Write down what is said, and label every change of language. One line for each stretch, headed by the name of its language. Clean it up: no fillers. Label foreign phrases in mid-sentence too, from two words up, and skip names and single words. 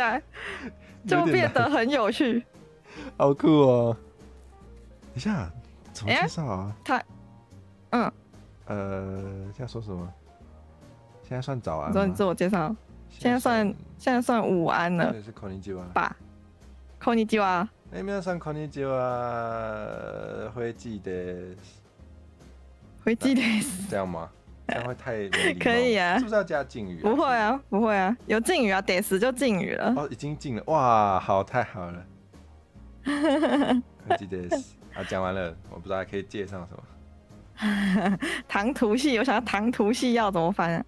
Chinese: 看起来就变得很有趣。好酷哦！等一下，怎么介绍啊？现在说什么？现在算早安吗？你自我介绍。现在算午安了。对，是こんにちは
Japanese: 吧？こんにちは。皆さんこんにちは。灰记です。灰记です。
Chinese: 这样吗？这样会太没礼貌。可以啊。是不是要加敬语？不会啊，不会啊，有敬语啊，得死就敬语了。哦，已经敬了，哇，好，太好了。
Japanese: 灰记です。
Chinese: 好，讲完了，我不知道还可以介绍什么。唐突系，我想要唐突系要怎么翻啊？